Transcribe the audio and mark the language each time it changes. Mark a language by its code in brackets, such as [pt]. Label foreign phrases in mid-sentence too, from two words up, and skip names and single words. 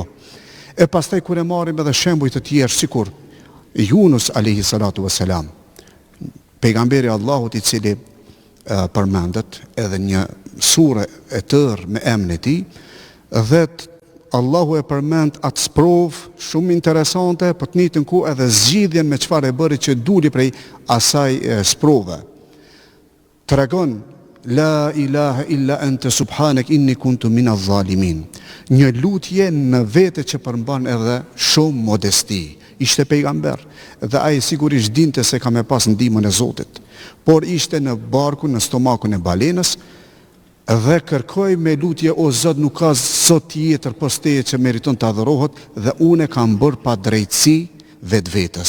[sq] E pastaj kur e marrim edhe shembuj të tjerë sikur Yunus [ar] عليه الصلاة والسلام, [sq] pejgamberi Allahut i cili përmendet edhe një sure e tërë me emrin e tij, dhe Allahu e përmend atë sprovë shumë interesante, për të njëjtën kohë edhe zgjidhjen me çfarë e bëri që duli prej asaj sprove. [ar] Tregon لا إله إلا أنت سبحانك إني كنت من الظالمين. [sq] Një lutje në vete që përmban edhe shumë modesti. Ishte pejgamber dhe ai sigurisht dinte se ka me pas ndihmën e Zotit, por ishte në barkun, në stomakun e balenës dhe kërkoi me lutje: o Zot, nuk ka Zot tjetër pos teje që meriton të adhurohet dhe unë kam bërë pa drejtësi vetvetes.